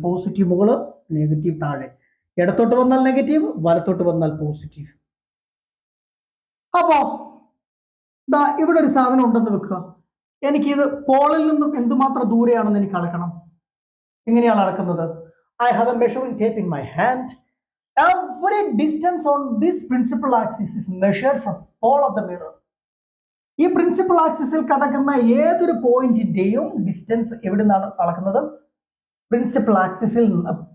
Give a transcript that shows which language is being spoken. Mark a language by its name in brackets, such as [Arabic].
[Malayalam] Positive മുകള്, negative താഴെ. ഇടത്തോട്ട് വന്നാൽ നെഗറ്റീവ്, വലത്തോട്ട് വന്നാൽ പോസിറ്റീവ്. അപ്പോ ഇവിടെ ഒരു സാധനം ഉണ്ടെന്ന് വെക്കുക. എനിക്കിത് പോളിൽ നിന്നും എന്തുമാത്രം ദൂരെയാണെന്ന് എനിക്ക് അളക്കണം. എങ്ങനെയാണ് അളക്കുന്നത്? [English] I have a measuring tape in my hand. Every distance on this principal axis is measured from pole of the mirror. [Malayalam] ഈ പ്രിൻസിപ്പൽ ആക്സിസിൽ കടക്കുന്ന ഏതൊരു പോയിന്റിന്റെയും ഡിസ്റ്റൻസ് എവിടെ നിന്നാണ് അളക്കുന്നത്? പ്രിൻസിപ്പൽ ആക്സിസിൽ നിന്ന്,